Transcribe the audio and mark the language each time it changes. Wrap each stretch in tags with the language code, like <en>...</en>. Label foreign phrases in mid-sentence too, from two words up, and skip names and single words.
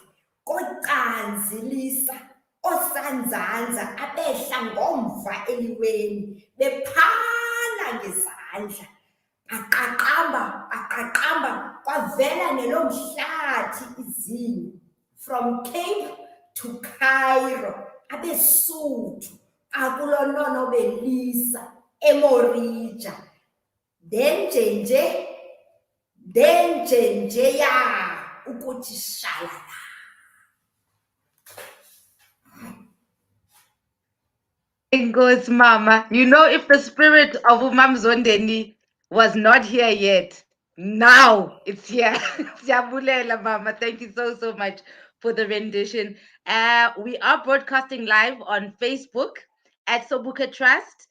<zu>kocanzilisa, osanzanza abehla ngomva eliweni bephala ngezandla, aqaqamba kwavela nelomhlathi izinyo</zu> <en>from Cape to Cairo</en> <zu>abeSuthu akulonona obelisa eMorija then nje ya ukuthi shalala.</zu> <en>Goes Mama. You know, if the spirit of Umam Zondeni was not here yet, now it's here.</en> <xh>Siyabulela, Mama.</xh> <en>Thank you so much for the rendition. We are broadcasting live on Facebook at Sobukwe Trust.</en>